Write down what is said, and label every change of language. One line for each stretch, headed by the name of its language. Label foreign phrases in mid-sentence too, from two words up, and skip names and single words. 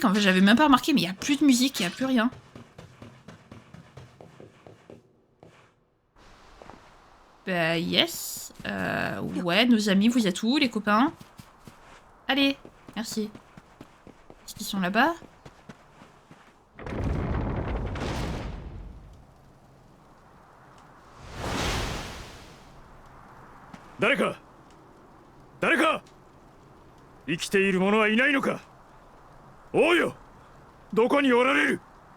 French: En fait, j'avais même pas remarqué, mais il y a plus de musique, il y a plus rien. Bah, yes. Ouais, nos amis, vous êtes où, les copains? Allez, merci. Est-ce qu'ils sont là-bas?
Japanese: 誰か生きている者はいないのか。おうよ、どこにおられる。